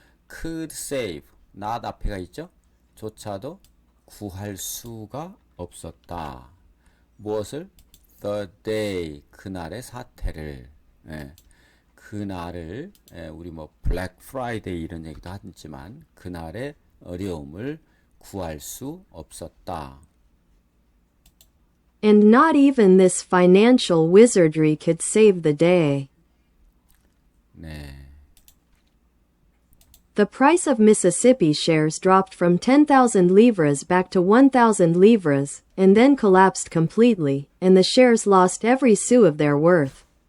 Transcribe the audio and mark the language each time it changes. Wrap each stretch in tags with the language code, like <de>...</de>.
<en>could save, not</en> <ko>앞에가 있죠. 조차도 구할 수가 없었다. 무엇을?</ko> <en>the day,</en> <ko>그날의 사태를. 그날을, 우리 블랙 프라이데이 이런 얘기도 하지만 그날의 어려움을 구할 수 없었다.</ko> <en>And not even this financial wizardry could save the day.</en> <ko>네.</ko> <en>The price of Mississippi shares dropped from 10,000 livres back to 1,000 livres, and then collapsed completely, and the shares lost every sou of their worth.</en>